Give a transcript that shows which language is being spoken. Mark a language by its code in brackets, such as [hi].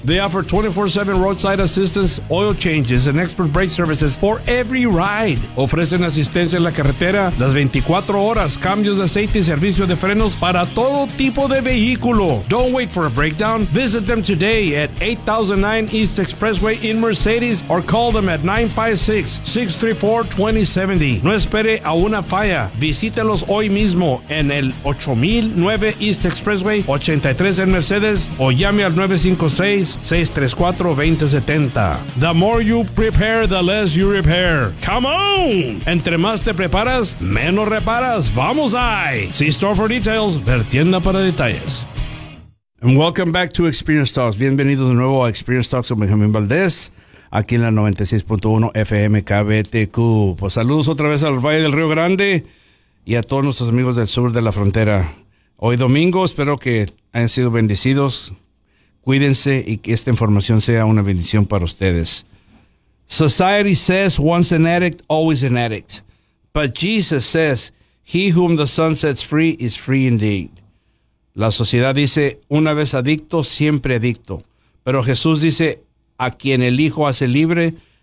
[en] They offer 24/7 roadside assistance, oil changes, and expert brake services for every ride. [es] Ofrecen asistencia en la carretera las 24 horas, cambios de aceite y servicio de frenos para todo tipo de vehículo. [en] Don't wait for a breakdown. Visit them today at 8009 East Expressway in Mercedes or call them at 956-63 42070. [es] No espere a una falla. Visítelos hoy mismo en el 8009 East Expressway 83 en Mercedes o llame al 956-634-2070. [en] The more you prepare, the less you repair. Come on! [es] Entre más te preparas, menos reparas. ¡Vamos ahí! [en] See store for details. [es] Ver tienda para detalles. [en] And welcome back to Experience Talks. [es] Bienvenidos de nuevo a Experience Talks con Benjamín Valdés. Aquí en la 96.1 FM KBTQ. Pues saludos otra vez al Valle del Río Grande y a todos nuestros amigos del sur de la frontera. Hoy domingo, espero que hayan sido bendecidos. Cuídense y que esta información sea una bendición para ustedes. [en] Society says once an addict, always an addict. But Jesus says, he whom the Son sets free is free indeed. [es] La sociedad dice, una vez adicto, siempre adicto. Pero Jesús dice, a quien el Hijo hace libre,